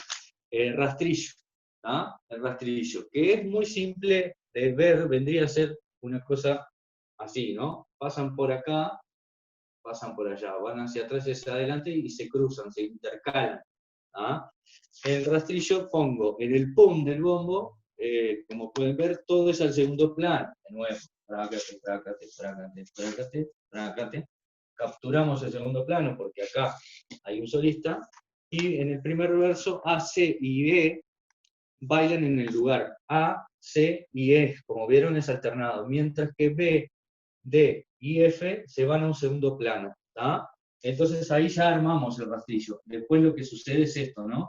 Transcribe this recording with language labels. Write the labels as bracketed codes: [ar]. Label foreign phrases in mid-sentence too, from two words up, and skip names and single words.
[es] Rastrillo, el rastrillo, que es muy simple de ver, vendría a ser una cosa así, ¿no? Pasan por acá, pasan por allá, van hacia atrás y hacia adelante y se cruzan, se intercalan. El rastrillo pongo en el pum del bombo, como pueden ver, todo es al segundo plano, de nuevo, trácate, trácate, trácate, trácate, trácate. Capturamos el segundo plano porque acá hay un solista, y en el primer verso A, C y E bailan en el lugar. A, C y E, como vieron, es alternado, mientras que B, D y F se van a un segundo plano. Entonces ahí ya armamos el rastrillo. Después lo que sucede es esto, ¿no?